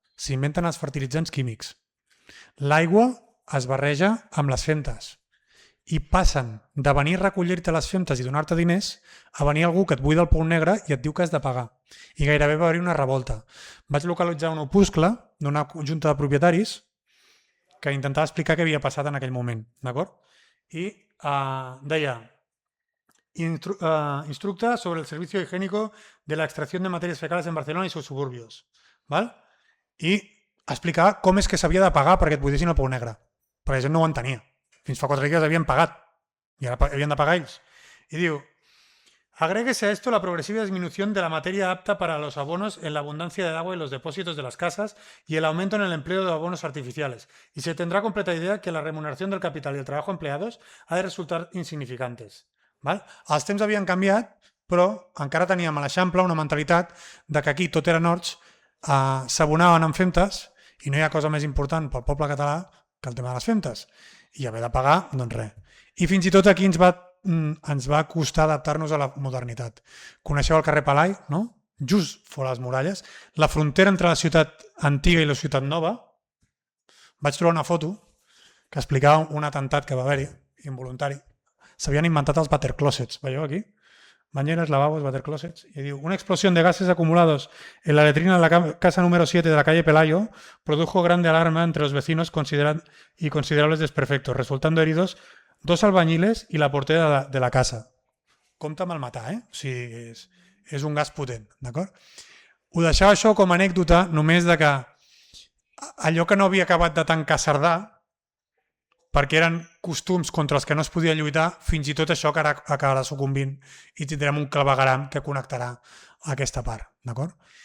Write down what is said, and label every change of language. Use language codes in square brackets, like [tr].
[ca] S'inventen els fertilitzants químics. L'aigua es barreja amb les femtes i passen de venir a recollir-te les femtes i donar-te diners a venir algú que et buida el pou negre i et diu que has de pagar. I gairebé va haver-hi una revolta. Vaig localitzar un opuscle d'una junta de propietaris que intentava explicar què havia passat en aquell moment. D'acord? I deia: [es] instructa sobre el servicio higiénico de la extracción de materias fecales en Barcelona y sus suburbios. [ca] ¿Val? I explicar com és que s'havia de pagar perquè et buidessin el pou negre, perquè la gent no ho entenia. Fins fa 4 dies havien pagat [es] y ahora habían de pagar [ca] ells. [es] Y digo, agréguese a esto la progresiva disminución de la materia apta para los abonos en la abundancia de agua en los depósitos de las casas y el aumento en el empleo de abonos artificiales. Y se tendrá completa idea que la remuneración del capital y el trabajo empleados ha de resultar insignificantes. [ca] Val? Els temps havien canviat, però encara teníem a l'Eixample una mentalitat de que aquí tot eren horts, s'abonaven amb femtes i no hi ha cosa més important pel poble català que el tema de les femtes. I haver de pagar, doncs res. I fins i tot aquí ens va costar adaptar-nos a la modernitat. Coneixeu el carrer Palai, no? Just fora les muralles. La frontera entre la ciutat antiga i la ciutat nova. Vaig trobar una foto que explicava un atemptat que va haver-hi, involuntari. S'havien inventat els water closets. Veieu aquí? [es] Bañeras, lavabos, water closets. Y digo, una explosión de gases acumulados en la letrina de la casa número 7 de la calle Pelayo produjo grande alarma entre los vecinos y considerables desperfectos, resultando heridos 2 albañiles y la portera de la casa. [ca] Compte amb el matar, O sigui, és un gas potent, d'acord? Ho deixava això com a anècdota només de que allò que no havia acabat de tancar Cerdà, perquè eren costums contra els que no es podia lluitar, fins i tot això que ara acabarà sucumbint i tindrem un clavegueram que connectarà aquesta part, d'acord?